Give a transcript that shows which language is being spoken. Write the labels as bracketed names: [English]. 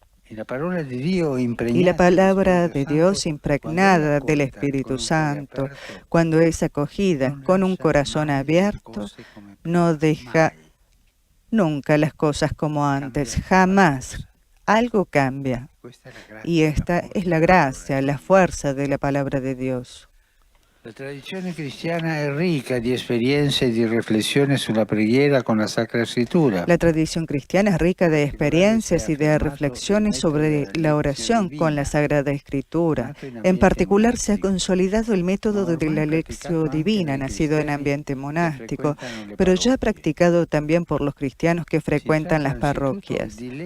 [Spanish] Y la palabra de Dios impregnada del Espíritu Santo, cuando es acogida con un corazón abierto, no deja nunca las cosas como antes, jamás. Algo cambia. Y esta es la gracia, la fuerza de la palabra de Dios. [Italian] La tradizione cristiana è ricca di esperienze e di riflessioni sulla preghiera con la Sacra Escritura. [Spanish] La tradición cristiana es rica de experiencias y de reflexiones sobre la oración con la Sagrada Escritura. En particular, se ha consolidado el método de la Lectio Divina, nacido en ambiente monástico, pero ya practicado también por los cristianos que frecuentan las parroquias.